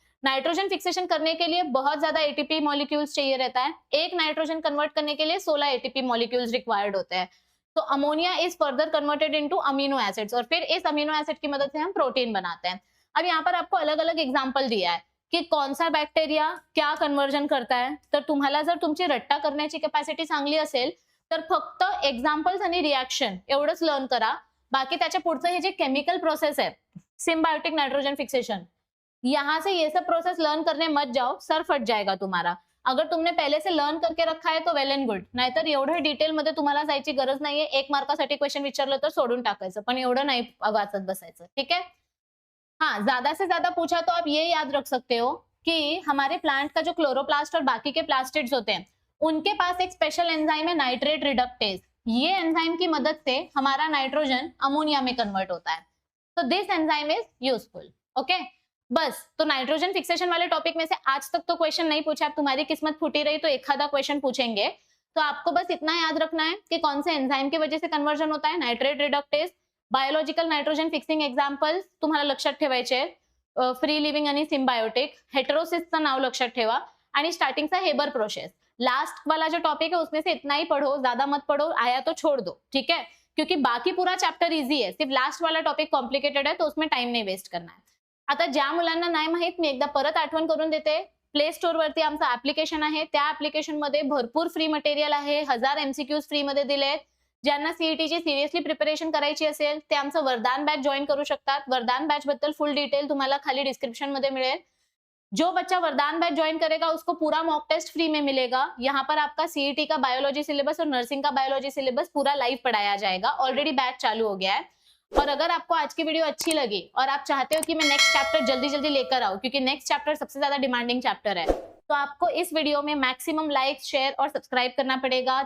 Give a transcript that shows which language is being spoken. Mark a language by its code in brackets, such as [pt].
[hi] Nitrogen fixation करने के लिए बहुत ज्यादा एटीपी मॉलिक्यूल्स चाहिए रहता है। एक नाइट्रोजन कन्वर्ट करने के लिए 16 एटीपी मॉलिक्यूल्स रिक्वायर्ड होते हैं। तो ammonia is further converted into amino acids और फिर इस अमीनो एसिड की मदद से हम प्रोटीन बनाते हैं। अब यहाँ पर आपको अलग अलग एग्जाम्पल दिया है की कोण सा बॅक्टेरिया क्या कन्वर्जन करताय। [mr] तर तुम्हाला जर तुमची रट्टा करण्याची कॅपॅसिटी चांगली असेल तर फक्त एक्झाम्पल्स आणि रिएक्शन एवढंच लर्न करा। बाकी त्याच्या पुढचं हे जे [hi] केमिकल प्रोसेस है सिम्बायोटिक नाइट्रोजन फिक्सेशन, यहाँ से ये सब प्रोसेस लर्न करने मत जाओ, सर फट जाएगा तुम्हारा। अगर तुमने पहले से लर्न करके रखा है तो वेल एंड गुड, [mr] नाहीतर एवढं डिटेल मध्ये तुम्हाला जायची गरज नाहीये। 1 मार्कासाठी क्वेश्चन विचारलं तर सोडून टाकायचं, पण एवढं नाही वाचत बसायचं, [hi] ठीक है। हाँ, ज्यादा से ज्यादा पूछा तो आप ये याद रख सकते हो कि हमारे प्लांट का जो क्लोरोप्लास्ट और बाकी के प्लास्टिड्स होते हैं उनके पास एक स्पेशल एंजाइम है नाइट्रेट रिडक्टेज। ये एंजाइम की मदद से हमारा नाइट्रोजन अमोनिया में कन्वर्ट होता है। तो this enzyme is useful. Okay, बस तो नाइट्रोजन फिक्सेशन वाले टॉपिक में से आज तक तो क्वेश्चन नहीं पूछा। अब तुम्हारी किस्मत फूटी रही तो एक आधा क्वेश्चन पूछेंगे। तो आपको बस इतना याद रखना है कि कौन से एंजाइम की वजह से कन्वर्जन होता है, nitrate reductase. [mr] Biological nitrogen fixing examples तुम्हाला लक्षात ठेवायचे, फ्री लिव्हिंग आणि सिम्बायोटिक, हेटेरोसिसचं नाव लक्षात ठेवा आणि स्टार्टिंगचा हेबर प्रोसेस। [hi] लास्ट वाला जो टॉपिक है उसमें से इतना ही पढ़ो, ज्यादा मत पढ़ो, आया तो छोड़ दो, ठीक है, क्योंकि बाकी पूरा चैप्टर इजी है, सिर्फ लास्ट वाला टॉपिक कॉम्प्लिकेटेड है तो उसमें टाइम नाही वेस्ट करना है। [mr] आता ज्या मुलांना नाही माहित मी एकदा परत आठवण करून देते, प्ले स्टोर वरती आमचं ऍप्लिकेशन आहे, त्या ऍप्लिकेशन मध्ये भरपूर फ्री मटेरियल आहे, 1000 एमसीक्यूज फ्री मध्ये दिलेत। ज्यांना सीईटीची सिरियसली प्रिपरेशन करायची असेल ते आमचं वरदान बॅच जॉईन करू शकतात। वरदान बॅच बद्दल फुल डिटेल तुम्हाला खाली डिस्क्रिप्शन मध्ये मिळेल। [hi] जो बच्चा वरदान बैच ज्वाइन करेगा उसको पूरा मॉक टेस्ट फ्री में मिलेगा। यहाँ पर आपका सीईटी का बायोलॉजी सिलेबस और नर्सिंग का बायोलॉजी सिलेबस पूरा लाइव पढ़ाया जाएगा। ऑलरेडी बैच चालू हो गया है। और अगर आपको आज की वीडियो अच्छी लगी और आप चाहते हो कि मैं नेक्स्ट चैप्टर जल्दी जल्दी लेकर आऊं, क्योंकि नेक्स्ट चैप्टर सबसे ज्यादा डिमांडिंग चैप्टर है, तो आपको इस वीडियो में मैक्सिमम लाइक, शेयर और सब्सक्राइब करना पड़ेगा।